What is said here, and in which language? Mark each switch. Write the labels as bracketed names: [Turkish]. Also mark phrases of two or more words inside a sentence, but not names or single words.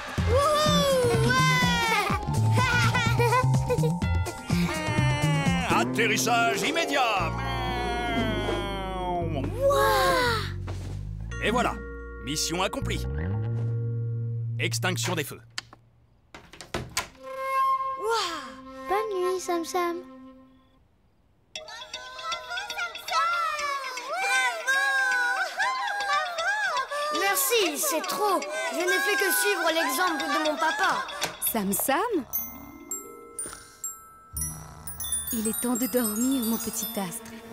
[French] Atterrissage immédiat. Et voilà, mission accomplie. Extinction des feux. Wow! Sam Sam. Merci, c'est trop. Je n'ai fait que suivre l'exemple de mon papa. Sam Sam? Il est temps de dormir, mon petit astre.